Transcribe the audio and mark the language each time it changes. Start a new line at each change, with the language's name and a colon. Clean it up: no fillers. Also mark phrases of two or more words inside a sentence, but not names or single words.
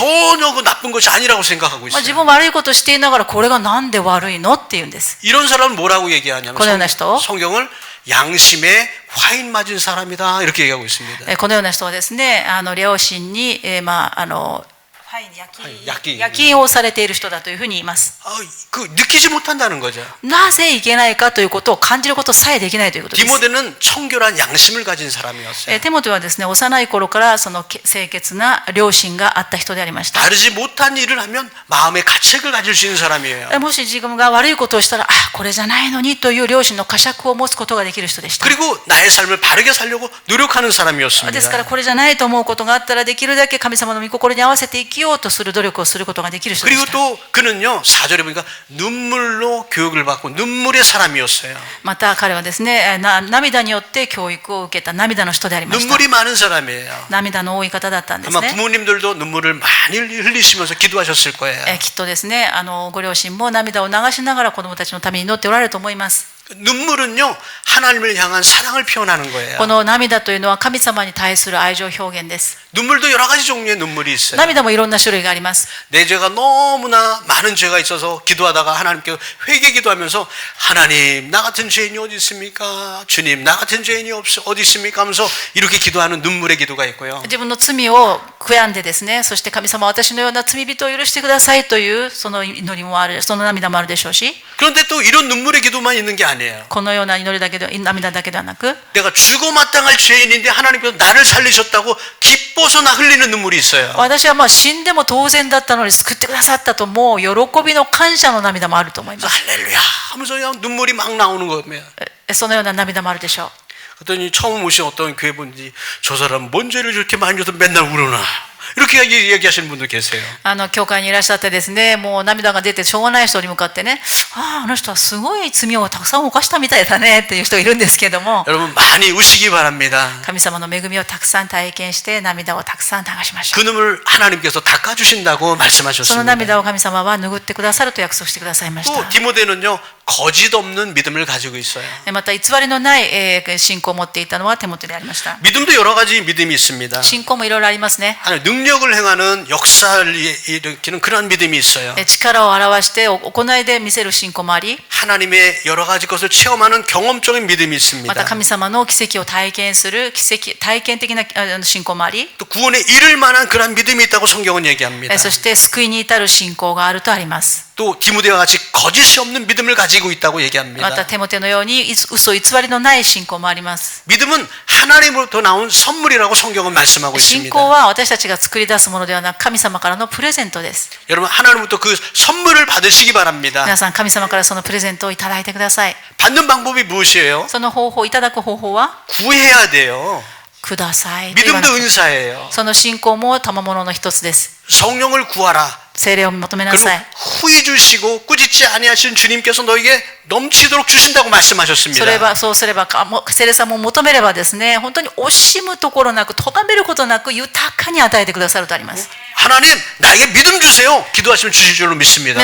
Korean: 전혀 그 나쁜 것이 아니라고 생각하고
Japanese: 自
Korean: 있어요.
Japanese: 分悪いことしていながらこれがなんで悪いのって言うんです。
Korean: 이런 사람은 뭐라고 얘기하냐면
Japanese: このような人
Korean: 성경을 양심에 화인 맞은 사람이다 이렇게 얘기하고 있습니다.
Japanese: このような人はですね、良心に、夜勤をされている人だというふうに言います。
Korean: 그 느끼지 못한다는 거죠.
Japanese: なぜいけないかということを感じることさえできないということです。
Korean: 디모데는 청결한 양심을 가진 사람이었어요.
Japanese: テモテはですね、幼い頃からその清潔な良心があった人でありました。
Korean: 다르지 못한 일을 하면 마음의 가책을 가질 수 있는 사람이에요.
Japanese: もし自分が悪いことをしたら、これじゃないのにという良心の呵責を持つことができる人でした。
Korean: 그리고 나의 삶을 바르게 살려고 노력하는 사람이었습니다.
Japanese: ですからこれじゃないと思うことがあったらできるだけ神様の御心に合わせて生きようとする努力をすることができる人で
Korean: 그리고
Japanese: した。
Korean: 또 그는요 4절에 보니까 눈물로 교육을 받고 눈물의 사람이었어요.
Japanese: また彼はですね、涙によって教育を受けた涙の人でありました。
Korean: 눈물이 많은 사람이에요.
Japanese: 涙の多い方だったんです
Korean: 아마
Japanese: ね。
Korean: 부모님들도 눈물을 많이 흘리시면서 기도하셨을 거예요.
Japanese: きっとですね、ご両親も涙を流しながら子供たちのために祈っておられると思います。
Korean: 눈물은요 하나님을 향한 사랑을 표현하는 거예요.
Japanese: この涙というのは神様に対する愛情表現です。
Korean: 눈물도 여러 가지 종류의 눈물이 있어요.
Japanese: 涙もいろんな種類があります。
Korean: 내 죄가 너무나 많은 죄가 있어서 기도하다가 하나님께 회개 기도하면서 하나님 나 같은 죄인이 어디 있습니까? 주님 나 같은 죄인이 어디 있습니까? 하면서 이렇게 기도하는 눈물의 기도가 있고요.
Japanese: 自分の罪を悔やんでですね、そして神様私のような罪人を許してくださいというその祈りもある、その涙もあるでしょうし、
Korean: 그런데 또 이런 눈물의 기도만 있는 게 아니에요.
Japanese: このような祈りだけで涙だけではなく、
Korean: 내가 죽어 마땅할 죄인인데 하나님께서 나를 살리셨다고 기뻐서 나 흘리는 눈물이 있어요.
Japanese: 私は死んでも当然だったのに救ってくださったともう喜びの感謝の涙もあると思います。
Korean: 할렐루야 하면서 그냥 눈물이 막 나오는 거예요.
Japanese: そのような涙もあるでしょう。
Korean: 그랬더니 처음 오신 어떤 교회 분들이 저 사람 뭔 죄를 저렇게 많이 져서 맨날 울으나 이렇게 얘기하시는 분들 계세요.
Japanese: 教会にいらっしゃってですね、もう涙が出てしょうがない人に向かってね、あの人はすごい罪をたくさん犯したみたいだねっていう人がいるんですけども、
Korean: 여러분 많이 우시기 바랍니다.
Japanese: 神様の恵みをたくさん体験して涙をたくさん流しましょ
Korean: 그 눈물 하나님께서 닦아주신다고
Japanese: う。その
Korean: 말씀하셨습니다.
Japanese: 涙を神様は拭ってくださると約束してくださいまし
Korean: 또
Japanese: た。
Korean: 디모데는요 거짓 없는 믿음을 가지고 있어요.
Japanese: また偽りのない信仰を持っていたのはテモテでありました。
Korean: 믿음도 여러 가지 믿음이 있습니다.
Japanese: 信仰もいろいろありますね。
Korean: 하나 능력 능력을 행하는 역사를 일으키는 그런 믿음이 있어요.
Japanese: 力を表して行いで見せる信仰もあり、
Korean: 하나님의 여러 가지 것을 체험하는 경험적인 믿음이
Japanese: ま
Korean: 있습니다.
Japanese: た神様の奇跡を体験する体験的な信仰もあり、
Korean: 또 구원에 이를 만한 그런 믿음이 있다고 성경은 얘기합니다.
Japanese: そして救いに至る信仰があるとあります。
Korean: 또 디모데와 같이 거짓이 없는 믿음을 가지고 있다고
Japanese: また
Korean: 얘기합니다.
Japanese: テモテのように嘘偽りのない信仰もあります。
Korean: 믿음은 하나님으로부터 나온 선물이라고 성경은 말씀하고
Japanese: 信
Korean: 있습니다.
Japanese: 仰は私たちが作り出すものではなく神様からのプレゼントです。
Korean: 여러분 하나님부터 그 선물을 받으시기 바랍니다.
Japanese: 皆さん神様からそのプレゼントをいただいてください。
Korean: 받는 방법이 무엇이에요?
Japanese: その方法、いただく方法は
Korean: 구해야 돼요.
Japanese: くださいと言わな
Korean: 믿음도
Japanese: くて、
Korean: 은사예요.
Japanese: その信仰も賜物の一つです。
Korean: 성령을 구하라.
Japanese: 聖霊を求めな
Korean: 그리고
Japanese: さい。
Korean: 후히 주시고 꾸짖지 아니하신 주님께서 너에게 넘치도록 주신다고 말씀하셨습니다.
Japanese: そうすれば聖霊さんも求めればですね、本当に惜しむところなく、咎めることなく豊かに与えてくださるとあります。
Korean: 하나님 나에게 믿음 주세요. 기도하시면 주실 줄로 믿습니다.